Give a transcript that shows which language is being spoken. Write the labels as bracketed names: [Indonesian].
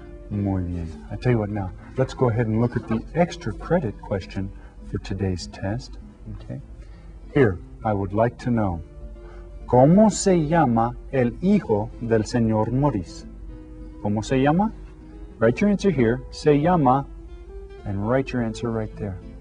[Spanish] Muy bien. [English] I tell you what now, let's go ahead and look at the extra credit question for today's test. Okay. Here, I would like to know, [Spanish] ¿cómo se llama el hijo del señor Morris? ¿Cómo se llama? [English] Write your answer here, [Spanish] se llama, [English] and write your answer right there.